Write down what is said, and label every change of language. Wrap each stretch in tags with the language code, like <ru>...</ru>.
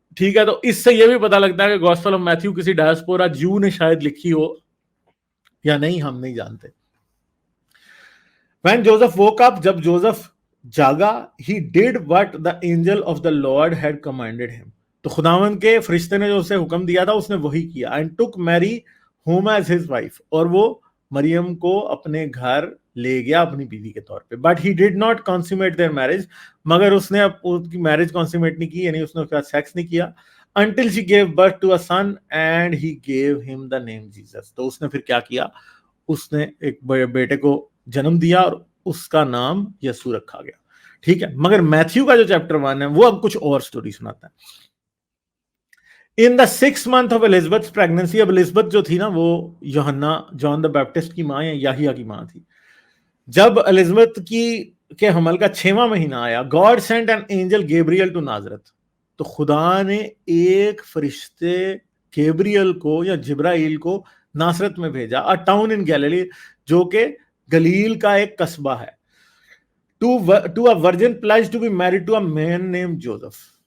<ur>ٹھیک ہے، تو اس سے یہ بھی پتا لگتا ہے کہ گوسپل آف میتھیو کسی ڈائسپورا جیو نے شاید لکھی ہو یا نہیں، ہم نہیں جانتے.</ur> <en>When Joseph woke up,</en> <ur>جب جوزف جاگا,</ur> <en>he did what the angel of the Lord had commanded him.</en> <ur>تو خداوند کے فرشتے نے جو اسے حکم دیا تھا اس نے وہی کیا.</ur> <en>And took Mary home as his wife.</en> <ur>اور وہ مریم کو اپنے گھر لے گیا اپنی بیوی کے طور پہ.</ur> <en>But he did not consummate their marriage.</en> <ur>مگر اس نے ان کی میرج کنسومیٹ نہیں کی، یعنی اس نے اس کے ساتھ سیکس نہیں کیا.</ur> <en>Until she gave birth to a son and he gave him the name Jesus.</en> <ur>تو اس نے پھر کیا کیا، اس نے ایک بیٹے کو جنم دیا اور اس کا نام یسوع رکھا گیا. ٹھیک ہے، مگر میتھیو کا جو چیپٹر 1 ہے وہ اب کچھ اور سٹوری سناتا ہے.</ur> <en>In the 6th month of Elizabeth's pregnancy.</en> <ur>اب الزبتھ جو تھی نا وہ یوحنا جان دا بیپٹسٹ کی ماں یا یحییٰ کی ماں تھی. جب الزبتھ کے حمل کا 6واں مہینہ آیا،</ur> <en>God sent an angel Gabriel to Nazareth.</en> <ur>تو خدا نے ایک فرشتے گیبریل کو یا جبرائیل کو ناصرت میں بھیجا،</ur> <en>a town in Galilee،</en> <ur>جو کہ گلیل کا ایک قصبہ ہے.</ur> <en>to a virgin pledged to be married to a man named Joseph.</en>